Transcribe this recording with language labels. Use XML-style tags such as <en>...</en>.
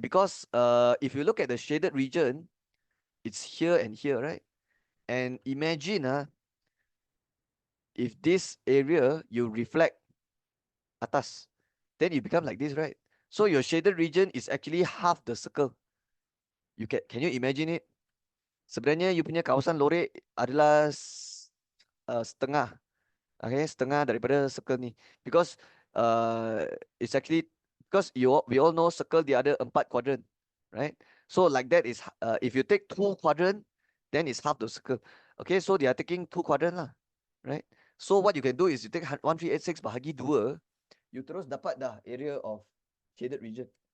<en>Because if you look at the shaded region, it's here and here, right? And imagine if this area you reflect atas, then it becomes like this, right? So your shaded region is actually half the circle. You can you imagine it?</en> <ms>Sebenarnya you punya kawasan lorek adalah setengah. Okay, setengah daripada circle ni.</ms> <en>Because it's actually, because we all know circle the other 4 quadrant, right? So like that is if you take 2 quadrant, then it's half the circle. Okay, so they are taking 2 quadrant lah, right? So what you can do is you take 1386 bahagi 2, you terus dapat dah area of shaded region.</en>